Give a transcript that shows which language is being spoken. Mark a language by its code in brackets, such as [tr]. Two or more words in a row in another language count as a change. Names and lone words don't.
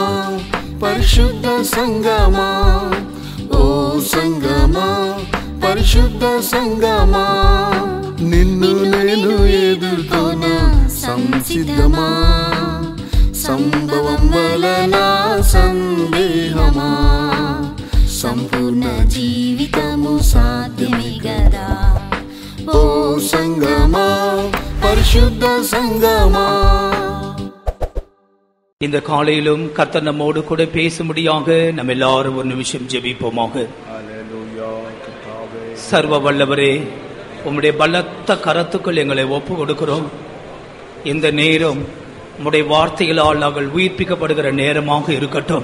[te] పరిశుద్ధ సంగమా ఓ సంగమా పరిశుద్ధ సంగమా నిన్ను నేను ఎదుర్కొన సంసిద్ధమా సంభవం వలన సందేహమా సంపూర్ణ జీవితము సాధ్యమే కదా ఓ సంగమా పరిశుద్ధ సంగమా. [ta] இந்த காலையிலும் கர்த்தர் நம்மோடு கூட பேசும்படியாக நம்ம எல்லாரும் ஒரு நிமிஷம் ஜெபிப்போமாக. சர்வ வல்லவரே, உம்முடைய பலத்த கரத்துக்குள் எங்களை ஒப்பு கொடுக்கிறோம். இந்த நேரம் உம்முடைய வார்த்தைகளால் நாங்கள் உயிர்ப்பிக்கப்படுகிற நேரமாக இருக்கட்டும்.